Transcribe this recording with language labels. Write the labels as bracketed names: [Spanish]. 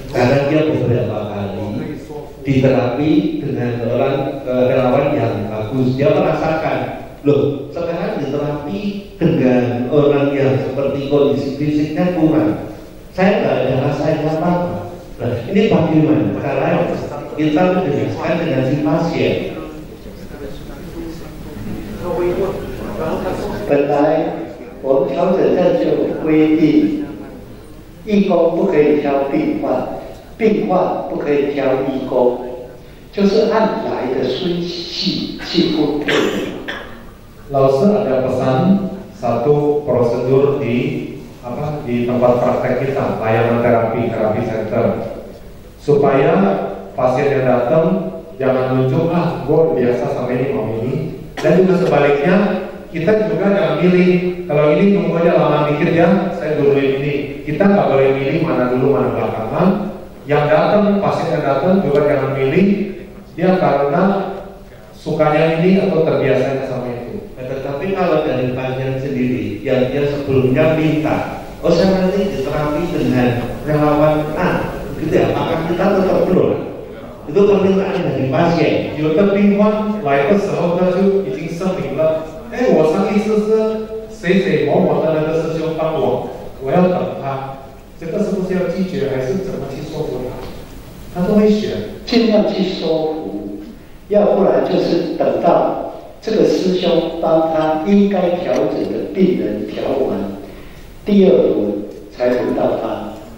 [Indonesian] Karena dia beberapa kali diterapi dengan orang relawan yang bagus, dia merasakan, loh sekarang diterapi dengan orang yang seperti kondisi fisiknya kurang, saya nggak ada rasanya apa-apa. Nah, ini bagaimana cara kita menjelaskan dengan si pasien? [Chinese] 本来我们调整站就有规定，义工不可以挑病患，病患不可以挑义工，就是按来的顺序去分配。 [Indonesian] Lalu ada pesan satu prosedur di tempat praktek kita, layanan terapi center, supaya pasien yang datang jangan nunjuk gue biasa sama ini mau ini, dan juga sebaliknya kita juga jangan milih. Kalau ini tunggu aja lama dikit ya, saya dulu ini. Kita nggak boleh milih mana dulu mana belakangan. Yang datang, pasien yang datang juga jangan milih dia karena sukanya ini atau terbiasanya sama itu. Tetapi kalau dari pasien sendiri yang dia sebelumnya minta, oh saya nanti diterapi dengan relawan A, gitu ya, apakah kita tetap belum? Itu permintaan dari pasien. [Chinese] 有的病患来的时候，他就已经声明了，我上一次是谁谁某某的那个师兄帮我，我要等他，这个是不是要拒绝，还是怎么去说服他？他都会选，尽量去说服，要不然就是等到这个师兄帮他应该调整的病人调完，第二轮才轮到他。